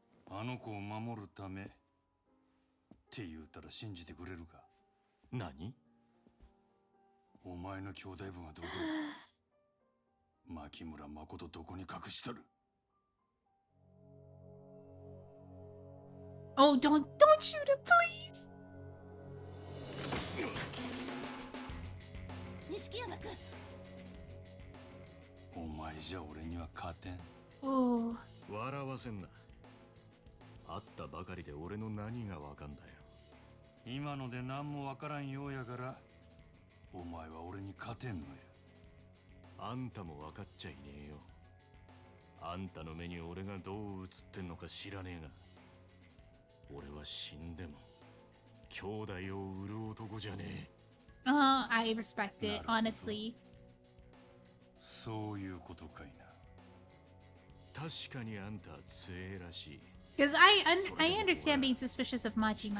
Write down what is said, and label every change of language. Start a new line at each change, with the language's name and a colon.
Japanese: あの子を守るためって言うたら信じてくれるか？何？お前の兄弟分はどこ？牧村誠どこに隠しとる
English: ？Oh, don't shoot him, please.
Japanese: 錦山君。お前じゃ俺には勝てん。 Oh. 笑わせんな。会ったばかりで俺の何がわかんだよ。今ので何もわからんようやから、お前は俺に勝てんのや。あんたも分かっちゃいねえよ。あんたの目に俺がどう映ってんのか知らねえが、俺は死んでも兄弟を売る男じゃねえ。
English: I respect it, honestly.
Japanese: そういうことかいな。確かにあんたは強えらしい。
English: Because I understand being suspicious of Majima.